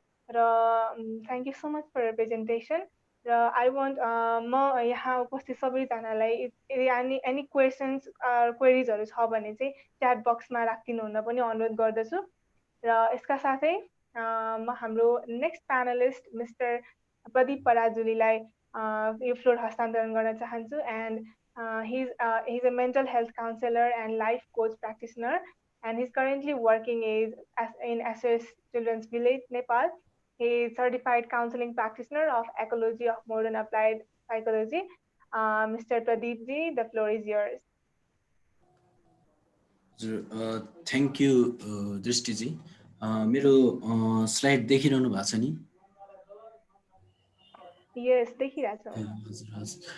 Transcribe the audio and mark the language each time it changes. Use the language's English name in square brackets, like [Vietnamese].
[Nepali] र [English] Thank you so much for presentation. [Nepali] र [English] I want [Nepali] म यहाँ उपस्थित सबैजनालाई एनी क्वेसन्स क्वेरिजहरू छ भने चाहिँ च्याट बक्समा राखिदिनु हुन पनि अनुरोध गर्दछु। र यसका साथै म हाम्रो नेक्स्ट प्यानलिस्ट मिस्टर प्रदीप पराजुलीलाई यो फ्लोर हस्तान्तरण गर्न चाहन्छु। [English] And he's a mental health counselor and life coach practitioner, and he's currently working in SOS Children's Village, Nepal. He is certified counseling practitioner of ecology of modern applied psychology. Mr. Pradeep ji, the floor is yours. Thank you, Drishti ji. [Nepali] मेरो slide देखिरहनु भएको छ नि? [English] Yes, [Nepali] देखिरहेको छ।